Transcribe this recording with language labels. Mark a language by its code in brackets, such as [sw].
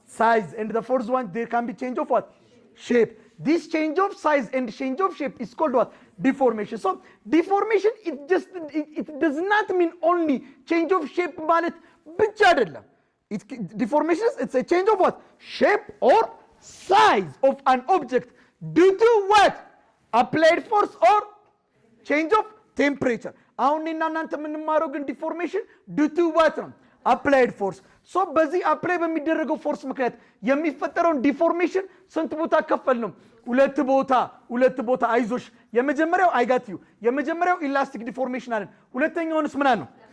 [en] ሳይዝ ኤንድ ዘ ፎርዝ ዋን ዴር ካን ቢ ቼንጅ ኦፍ ዋት? shape. This change of size and change of shape is called what? Deformation. So deformation it does not mean only change of shape [am] ማለት ብቻ አይደለም። [en] Deformation it's a change of what? Shape or size of an object due to what? Applied force or change of temperature. [am] አሁን እናንተ የምንማረው ግን [en] deformation due to what [am] ነው? [en] Applied force. [am] So በዚህ አፕላይ በሚደረገው ፎርስ ምክንያት የሚፈጠረውን ዲፎርሜሽን ስንት ቦታ ከፈል ነው? ሁለት ቦታ አይዞሽ። የመጀመሪያው አይጋትዩ የመጀመሪያው ኢላስቲክ ዲፎርሜሽን አለን። ሁለተኛውንስ ምን አለው?